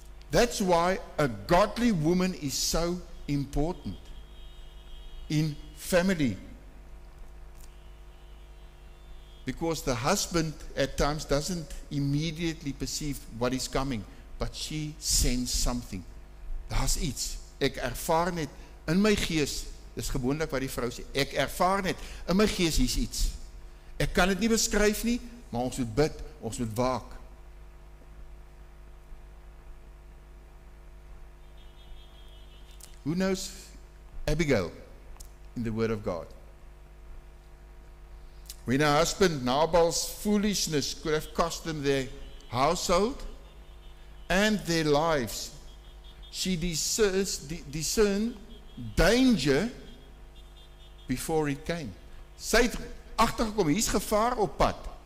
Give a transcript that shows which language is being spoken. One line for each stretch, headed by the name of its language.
English: That's why a godly woman is so important in family. Because the husband at times doesn't immediately perceive what is coming, but she sends something.
Afrikaans: Daar's iets. Ek ervaar net in my gees, dis gewoonlik wat die vrou sê, ek ervaar net in my gees hier's iets. Ek kan dit nie beskryf nie, maar ons moet bid, ons moet waak.
English: Who knows Abigail in the Word of God? When her husband Nabal's foolishness could have cost them their household and their lives, she discerned danger before it came.
Afrikaans: Sy het agtergekom, hier's gevaar op pad.